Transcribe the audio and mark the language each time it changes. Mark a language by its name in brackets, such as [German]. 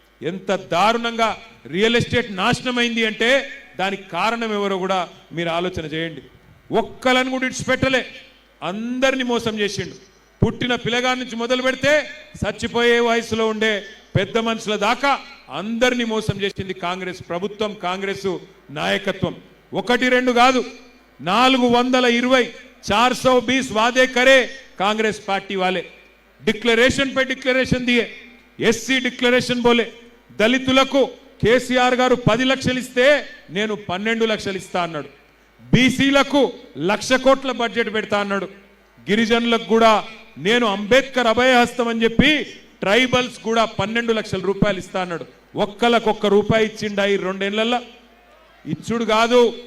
[Telugu] ఎంత దారుణంగా real estate నాశనం అయింది అంటే దానికి కారణం ఎవరో కూడా మీరు ఆలోచన చేయండి. ఒక్కలను కూడా ఇడిచిపెట్టలే, అందరినీ మోసం చేసిండు. పుట్టిన పిల్లగాడి నుంచి మొదలు పెడితే చచ్చిపోయే వయసులో ఉండే పెద్ద మనుషుల దాకా అందరినీ మోసం చేసింది కాంగ్రెస్ ప్రభుత్వం, కాంగ్రెస్ నాయకత్వం. [Hindi] 1-2 [Telugu] కాదు, [Hindi] 420 420 वादे करे कांग्रेस पार्टी वाले. डिक्लेरेशन पे डिक्लेरेशन दिए. एससी डिक्लेरेशन बोले. [Telugu] దళితులకు కేసీఆర్ గారు 10 లక్షలు ఇస్తే నేను 12 లక్షలు ఇస్తా అన్నాడు. బీసీలకు 1,00,000 కోట్ల బడ్జెట్ పెడతా అన్నాడు. గిరిజనులకు కూడా నేను అంబేద్కర్ అభయహస్తం అని చెప్పి ట్రైబల్స్ కూడా 12 లక్షల రూపాయలు ఇస్తా అన్నాడు. ఒక్కలకు 1 రూపాయి ఇచ్చిండా ఈ 2 ఏళ్లలో? ఇచ్చుడు కాదు.